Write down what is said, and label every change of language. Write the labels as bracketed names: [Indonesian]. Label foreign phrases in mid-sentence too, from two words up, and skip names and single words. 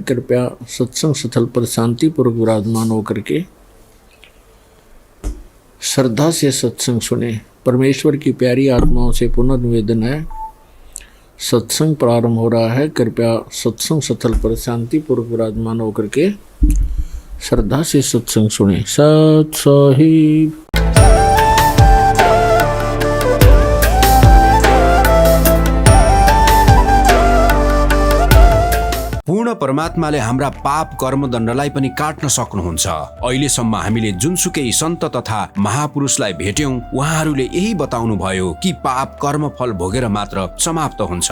[Hindi] कृपया सत्संग स्थल पर शांतिपूर्वक विराजमान होकर के श्रद्धा से सत्संग सुने। परमेश्वर की प्यारी आत्माओं से पुनः निवेदन है, सत्संग प्रारंभ हो रहा है। कृपया सत्संग स्थल पर शांतिपूर्वक विराजमान होकर के श्रद्धा से सत्संग सुने। सत साहिब। [Nepali] पूर्ण परमात्माले हाम्रा पाप कर्मदण्डलाई पनि काट्न सक्नुहुन्छ। अहिलेसम्म हामीले जुनसुकै सन्त तथा महापुरुषलाई भेट्यौं, उहाँहरूले यही बताउनु भयो कि पाप कर्म फल भोगेर मात्र समाप्त हुन्छ।